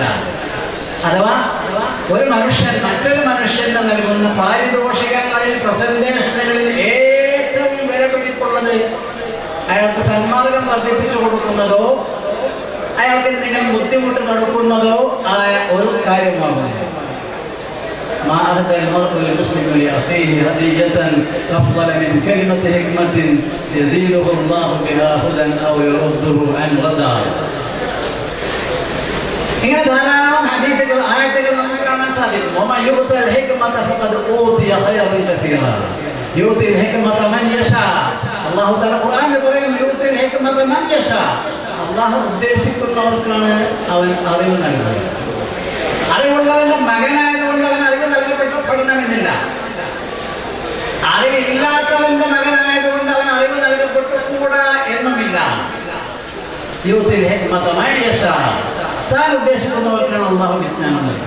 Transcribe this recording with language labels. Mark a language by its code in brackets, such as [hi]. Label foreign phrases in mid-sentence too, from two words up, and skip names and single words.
[ml] അഥവാ ഒരു മനുഷ്യൻ മറ്റൊരു മനുഷ്യന് നൽകുന്ന പാരിതോഷികങ്ങളിൽ, പ്രസന്റേഷനുകളിൽ ഏറ്റവും വില പിടിപ്പുള്ളത് അയാൾക്ക് സന്മാർഗം വർദ്ധിപ്പിച്ചു കൊടുക്കുന്നതോ അയാൾക്ക് എന്തെങ്കിലും ബുദ്ധിമുട്ട് നടക്കുന്നതോ ആയ ഒരു കാര്യമാകുന്നു. [ar] ما أهدى المرء المسلم لأخيه هدية أفضل من كلمة حكمة يزيده الله بها هدى أو يرده عن رضا. [ml] ഇങ്ങനെ ധാരാളം ഹദീസുകൾ, ആയത്തുകൾ നമുക്ക് കാണാൻ സാധിക്കും. [ar] ومن يؤت الحكمة فقد أوتي خيرا كثيرا يؤتي الحكمة من يشاء. الله تعالى [ml] ഖുർആനിൽ പറയും [ar] يؤتي الحكمة من يشاء. [ml] അല്ലാഹു ഉദ്ദേശിക്കുന്നവർക്കാണ് അവൻ അറിവ് നൽകുന്നത്. അറിവുള്ളവന്റെ മകനായതുകൊണ്ട് അവൻ അറിവ് നൽകപ്പെടണമെന്നില്ല. അറിവില്ലാത്തവന്റെ മകനായതുകൊണ്ട് അവൻ അറിവ് നൽകപ്പെട്ടുകൂടാ എന്നുമില്ല. താൻ ഉദ്ദേശിക്കുന്നവർക്കാണ് അല്ലാഹു വിജ്ഞാനം നൽകുന്നത്.